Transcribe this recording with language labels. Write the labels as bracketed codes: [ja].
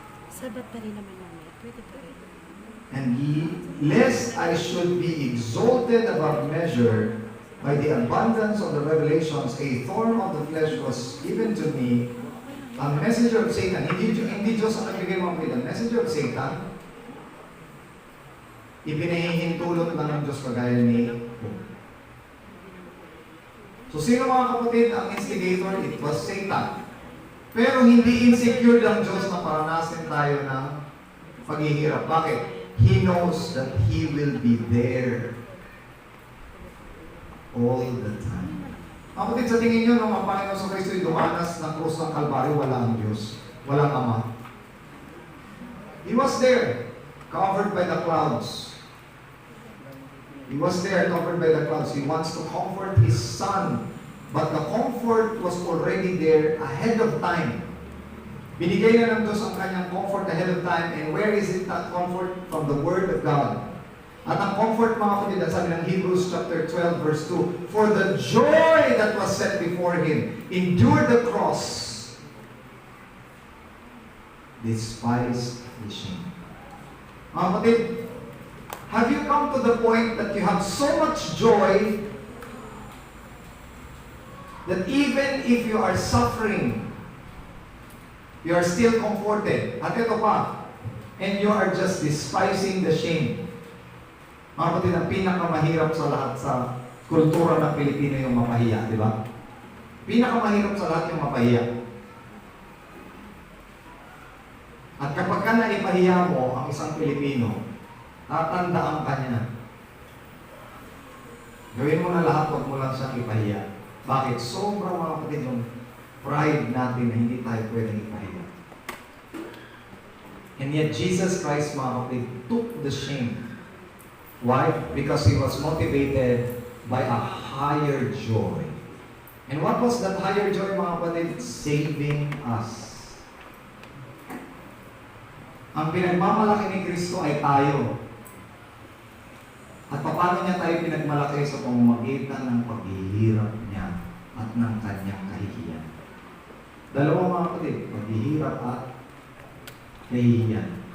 [tl] Sabat pa rin naman mamaya. Pwede pa rin. [en] and lest I should be exalted above measure by the abundance of the revelations, a thorn of the flesh was given to me, a messenger of Satan. [tl] Hindi Diyos ang nagbigay mo ang [en] messenger of Satan. [tl] Ipinahihintulot lang ng Diyos kagaya ni Job. So sino mga kapatid ang instigator? [en] It was Satan. [tl] Pero hindi insecure ng Diyos na paranasin tayo ng paghihirap. Bakit? [en] He knows that He will be there all the time. [tl] Kapatid, sa tingin nyo, nung ang Panginoon sa Kristo'y dumanas ng krus ng Kalbaryo, wala ang Diyos. Walang Ama. [en] He was there, covered by the clouds. He was there, covered by the clouds. He wants to comfort His Son. But the comfort was already there ahead of time. [tl] Binigay na ng Diyos ang kanyang [en] comfort ahead of time. And where is it, that comfort? From the Word of God. [tl] At ang comfort mga kapatid, ang sabi ng [en] Hebrews chapter 12 verse 2, for the joy that was set before Him, endured the cross, despised the shame. [tl] Mga kapatid, [en] have you come to the point that you have so much joy that even if you are suffering, you are still comforted? [tl] At ito pa, [en] And you are just despising the shame. [tl] Mga kapatid, ang pinakamahirap sa lahat sa kultura ng Pilipino yung mapahiya, di ba? Pinakamahirap sa lahat yung mapahiya. At kapag ka naipahiya mo ang isang Pilipino, tatandaan ka niya. Gawin mo na lahat, huwag mo lang siyang ipahiya. Bakit? Sobrang mga kapatid yung pride natin na hindi tayo pwedeng ipahiya. [en] And yet Jesus Christ, [tl] mga kapatid, [en] took the shame. Why? Because He was motivated by a higher joy. And what was that higher joy, [tl] mga kapatid? [en] Saving us. [tl] Ang pinagmamalaki ni Kristo ay tayo. At paano niya tayo pinagmalaki sa pamamagitan ng paghihirap niya at ng kanyang kahihiyan. Dalawa mga kapatid, paghihirap at kahihiyan.